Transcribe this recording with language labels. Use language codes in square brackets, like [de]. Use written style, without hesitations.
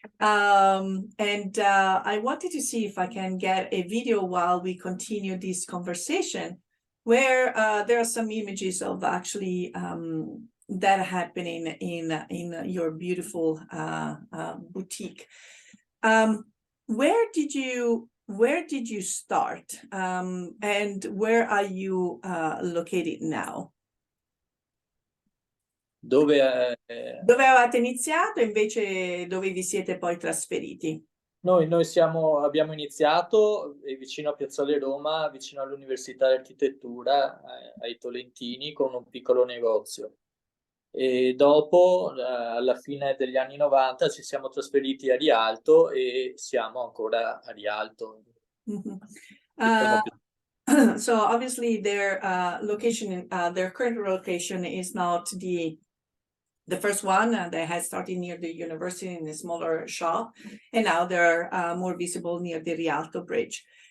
[en] And I wanted to see if I can get a video while we continue this conversation, where there are some images of actually that happening in your beautiful boutique. Where did you start, and where are you located now? [it] Dove avevate iniziato e invece dove vi siete poi trasferiti? Noi abbiamo iniziato vicino a Piazzale Roma, vicino all'Università di Architettura, ai Tolentini, con un piccolo negozio. E dopo, alla fine degli anni 90, ci siamo trasferiti a Rialto e siamo ancora a Rialto. [en] So obviously their location, their current location is not the first one. They had started near the university in a smaller shop, and now they're more visible near the Rialto Bridge.